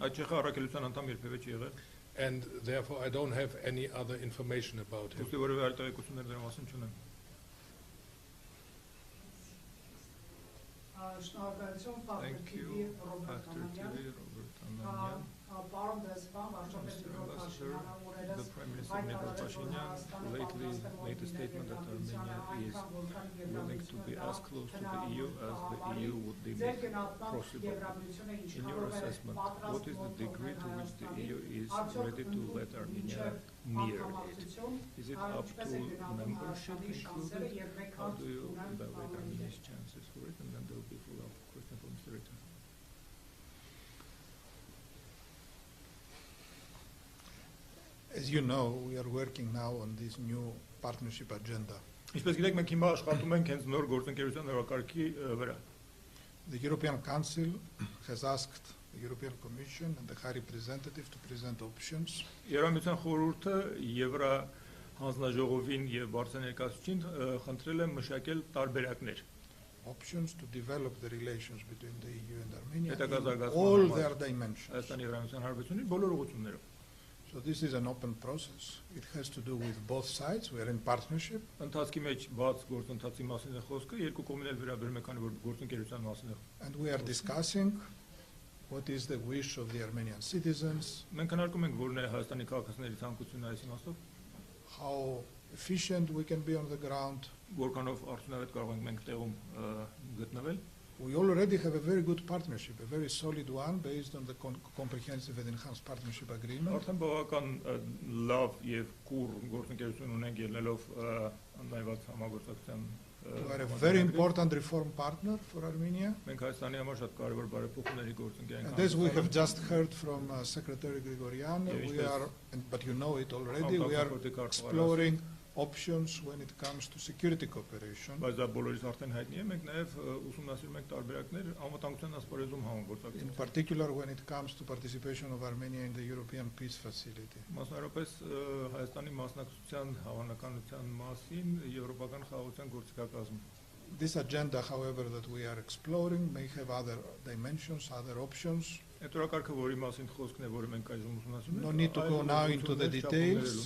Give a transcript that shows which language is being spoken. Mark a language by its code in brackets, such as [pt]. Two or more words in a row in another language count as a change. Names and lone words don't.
[en] And therefore I don't have any other information about him. Thank you, Factor TV, Robert Ananian. [hy] Պարոն դեսպան, [en] the Prime Minister Nikol Pashinyan lately made a statement that Armenia is willing to be as close to the EU as the EU would deem possible. In your assessment, what is the degree to which the EU is ready to let Armenia near it? Is it up to membership included? How do you evaluate Armenia's chances for it? And then there will be follow-up question for Mr. Ritter. As you know, we are working now on this new partnership agenda. [hy] Ինչպես գիտեք, մենք հիմա աշխատում ենք հենց նոր գործընկերության օրակարգի վրա։ [en] The European Council has asked the European Commission and the High Representative to present options. [hy] Եվրամիության խորհուրդը Եվրա հանձնաժողովին եւ բարձր ներկայացուցիչին խնդրել է մշակել տարբերակներ։ [en] Options to develop the relations between the EU and Armenia in all their dimensions. [hy] Հայաստանի Եվրամիության հարաբերությունների բոլոր ուղղություններով։ [en] So this is an open process. It has to do with both sides. We are in partnership. [hy] Ընթացքի մեջ բաց գործընթացի մասին է խոսքը, երկու կողմն էլ վերաբերում է, քանի որ գործընկերության մասին է։ [en] And we are discussing what is the wish of the Armenian citizens. [hy] Մենք քննարկում ենք որն է Հայաստանի քաղաքացիների ցանկությունը այս իմաստով։ [en] How efficient we can be on the ground. [hy] Որքանով արդյունավետ կարող ենք մենք տեղում գտնվել։ [en] We already have a very good partnership, a very solid one, based on the comprehensive and enhanced partnership agreement. [hy] Արդեն բավական լավ եւ կուռ գործընկերություն ունենք ելնելով ընդայված համագործակցության։ [en] We are a very important reform partner for Armenia. [hy] Մենք Հայաստանի համար շատ կարևոր բարեփոխումների գործընկեր ենք։ [en] And as we have just heard from Secretary Grigorian, but you know it already, we are exploring options when it comes to security cooperation. [hy] Բայց դա բոլորիս արդեն հայտնի է, մենք նաև ուսումնասիրում ենք տարբերակներ անվտանգության ասպարեզում համագործակցություն։ [en] In particular when it comes to participation of Armenia in the European Peace Facility. [hy] Մասնավորապես Հայաստանի մասնակցության հավանականության մասին եվրոպական խաղաղության գործիքակազմում։ [en] This agenda, however, that we are exploring may have other dimensions, other options. [hy] Էտորակարգը, որի մասին խոսքն է, որը մենք այժմ ուսումնասիրում ենք։ [en] No need to go now into the details.